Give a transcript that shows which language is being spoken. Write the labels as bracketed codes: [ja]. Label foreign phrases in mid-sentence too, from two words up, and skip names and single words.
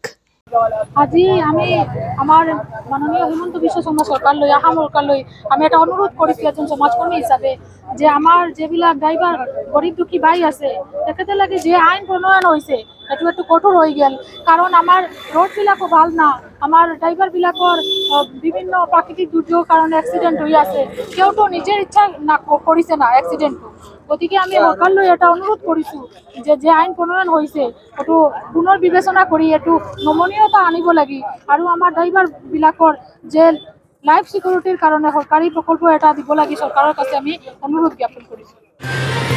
[bn] আজি আমি আমার মাননীয় হিমন্ত বিশ্ব শর্মা সরকার লই আসাম সরকার লই আমি একটা অনুরোধ করেছি একজন সমাজকর্মী হিসাবে, যে আমার যেবিলাক ড্রাইভার গরিব দুঃখী ভাই আছে তেখেতে লাগে যে আইন প্রণয়ন হয়েছে এটু একটু কঠোর হয়ে গেল। কারণ আমার রোডবিলাকও ভাল না, আমার ড্রাইভারবিলাকৰ বিভিন্ন প্রাকৃতিক দুর্যোগ কারণে অ্যাক্সিডেন্ট হয়ে আছে, কেউ তো নিজের ইচ্ছা না করেছে না অ্যাক্সিডেন্টটো। [as] গতিকে আমি সরকার লৈ এটা অনুরোধ কৰিছোঁ যে আইন প্ৰণয়ন হৈছে এইটো পুনৰ বিবেচনা কৰি এইটো নমনীয়তা আনিব লাগে, আৰু আমাৰ ড্ৰাইভাৰবিলাকৰ যে [en] life security [as] কাৰণে চৰকাৰী প্ৰকল্প এটা দিব লাগে, চৰকাৰৰ কাছে আমি অনুৰোধ জ্ঞাপন কৰিছোঁ।